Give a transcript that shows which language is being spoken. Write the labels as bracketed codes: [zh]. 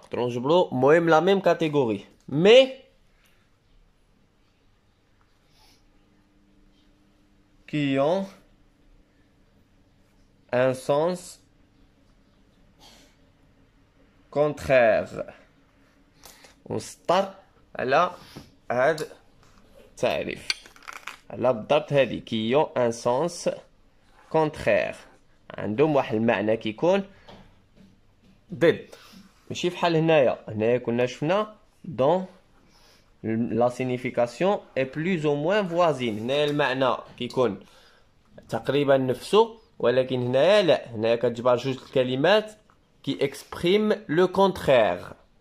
[ar] نقدروا نجبروا المهم [fr] la même catégorie. Mais qui ont un sens contraire. [ar] ونسطر على هاد التعريف على بالضبط هادي [fr] qui ont un sens contraire. [ar] عندهم واحد المعنى كيكون ضد. ماشي بحال هنايا كنا شفنا دون [fr] la signification est plus ou moins voisine. [ar] هنايا المعنى كيكون تقريبا نفسه، ولكن هنايا لا، هنايا كتجبر جوج الكلمات [fr] qui expriment le contraire.